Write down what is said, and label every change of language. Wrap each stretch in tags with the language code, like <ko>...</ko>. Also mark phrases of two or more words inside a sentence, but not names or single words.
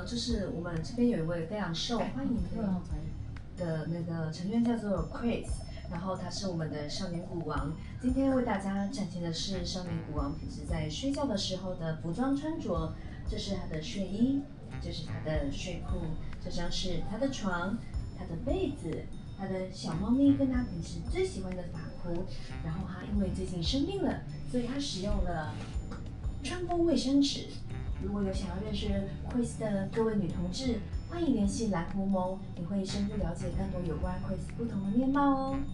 <zh>就是我们这边有一位非常受歡迎的那個成員叫做 Chris， 然後他是我們的少年股王。今天為大家展現的是少年股王平時在睡覺的時候的服裝穿着。這是他的睡衣，這是他的睡褲，這張是他的床，他的被子，他的小貓咪跟他平時最喜歡的髮箍。然後他因為最近生病了，所以他使用了川風衛生紙。如果有想要認識 Chris 的各位女同志，歡迎聯繫藍狐獴，你會深入了解更多有關 Chris 不同的面貌哦。</zh>